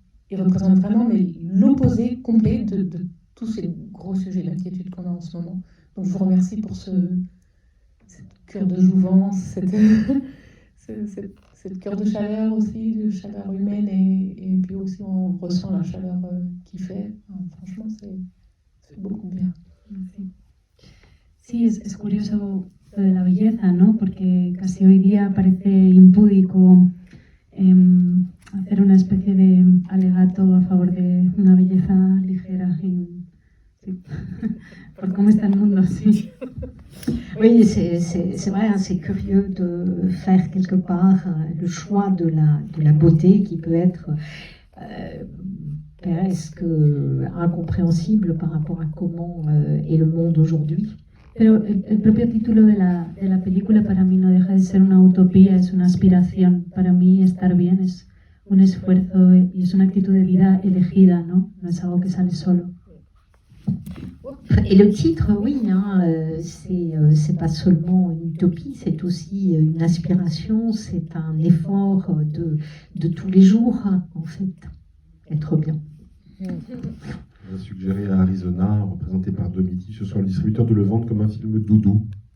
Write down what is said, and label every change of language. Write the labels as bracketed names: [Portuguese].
[French] Il représente vraiment l'opposé complet de tous ces gros sujets d'inquiétude qu'on a en ce moment. Donc je vous remercie pour cette cure de jouvence, cette cure de chaleur aussi, de chaleur humaine, et puis aussi on ressent la chaleur qu'il fait. Franchement, c'est beaucoup bien. [Spanish] Sí, es curioso lo de la belleza, ¿no? Porque casi hoy día parece impúdico hacer una especie de alegato a favor de una belleza ligera. Sí. Por cómo está el mundo, sí. [French] Oui, c'est vrai, hein, c'est curieux de faire quelque part le choix de la beauté qui peut être presque incompréhensible par rapport à comment est le monde aujourd'hui. [Spanish] Pero el propio título de la película para mí no deja de ser una utopía, es una aspiración. Para mí estar bien es un esfuerzo y es una actitud de vida elegida, ¿no? No es algo que sale solo. [French] Et le titre, oui, hein, c'est pas seulement une utopie, c'est aussi une aspiration, c'est un effort de tous les jours, en fait, être bien. On a suggéré à Arizona, représenté par Domiti, ce soit le distributeur de le vendre comme un film doudou.